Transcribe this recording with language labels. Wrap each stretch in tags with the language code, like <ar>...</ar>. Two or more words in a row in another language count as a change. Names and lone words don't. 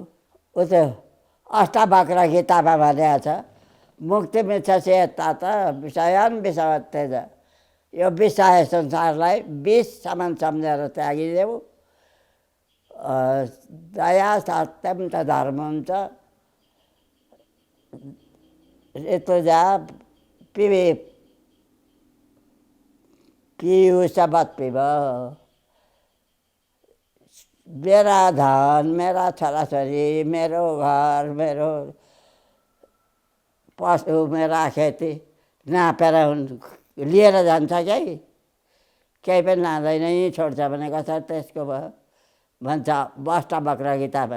<ne>ऊ त्यो अष्टावक्र गीतामा भनेको छ,</ne> <sa>मुक्ति मिच्छसि यता त विषयान् विषवत्तेज।</sa> <ne>यो विषय संसारलाई विषसम्म सम्झेर त्यागिदेऊ।</ne> <sa>दया सत्यम त धर्मम च ऋतुजा पीयूषवत् पिब।</sa> <ne>मेरा धन, मेरा छोराछोरी, मेरो घर, मेरो पशु, मेरा खेती नापेर लिएर जान्छ क्या, केही पनि लाँदैन, यहीँ छोड्छ भने कसरी त्यसको भयो भन्छ अष्टावक्र गीतामा।</ne>